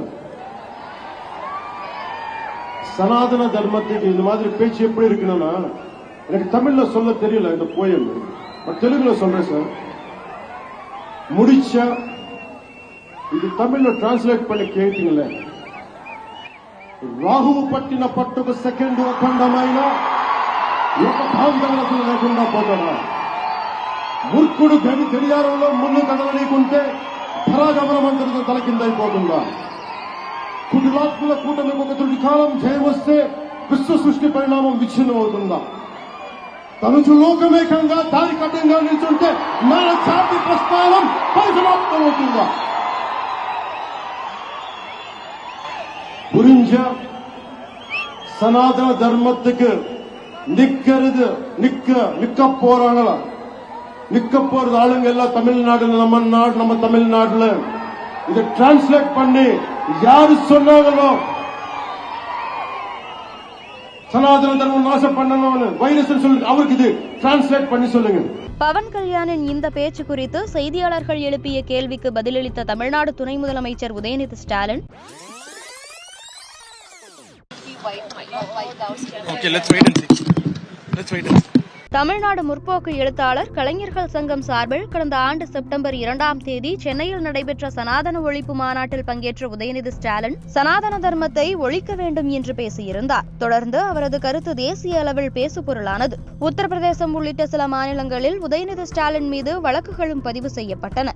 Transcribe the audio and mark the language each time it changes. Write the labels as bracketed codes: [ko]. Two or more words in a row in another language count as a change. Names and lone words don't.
[ta] சனாதன தர்மத்துக்கு இந்த மாதிரி பேச்சு எப்படி இருக்குன்னா எனக்கு தமிழ்ல சொல்ல தெரியல இந்த போயம். தெலுங்குல சொல்றேன் சார். முடிச்சா இது தமிழ்ல டிரான்ஸ்லேட் பண்ணி கேட்டீங்களே. [te] రాహువు పట్టిన పట్టుకు సెకండ్ అఖండమైన ఒక భాంగవలకు లేకుండా పోతాడా? మూర్ఖుడు గడియారంలో ముందు కదలనీకుంటే ధరాగమనమంతటితో తల కిందైపోతుందా? కుటిలాత్మల కూటమికి ఒక తుడి కాలం జయం వస్తే విశ్వ సృష్టి పరిణామం విచ్ఛిన్నమవుతుందా? తనుచు లోకమేకంగా దారి కఠినంగా నిల్చుంటే మన జాతి ప్రస్థానం పరిసమాప్తమవుతుందా? [ta] புரிஞ்ச சனாதன தர்மத்துக்கு நிக்க போறாங்களா? நிக்க போறது ஆளுங்க எல்லாம் தமிழ்நாடு, நம்ம தமிழ்நாடுல இதை டிரான்ஸ்லேட் பண்ணி யாரு சொன்னாங்களோ சனாதன தர்மம் நாசம் பண்ணணும் வைரஸ் சொல்லுங்க, அவருக்கு இது டிரான்ஸ்லேட் பண்ணி சொல்லுங்க. பவன் கல்யாணின் இந்த பேச்சு குறித்து செய்தியாளர்கள் எழுப்பிய கேள்விக்கு பதிலளித்த தமிழ்நாடு துணை முதலமைச்சர் உதயநிதி ஸ்டாலின், [en] Okay, let's wait and see. [ta] தமிழ்நாடு முற்போக்கு எழுத்தாளர் கலைஞர்கள் சங்கம் சார்பில் கடந்த ஆண்டு செப்டம்பர் 2ஆம் தேதி சென்னையில் நடைபெற்ற சனாதன ஒழிப்பு மாநாட்டில் பங்கேற்ற உதயநிதி ஸ்டாலின் சனாதன தர்மத்தை ஒழிக்க வேண்டும் என்று பேசியிருந்தார். தொடர்ந்து அவரது கருத்து தேசிய அளவில் பேசுபொருளானது. உத்தரப்பிரதேசம் உள்ளிட்ட சில மாநிலங்களில் உதயநிதி ஸ்டாலின் மீது வழக்குகளும் பதிவு செய்யப்பட்டன.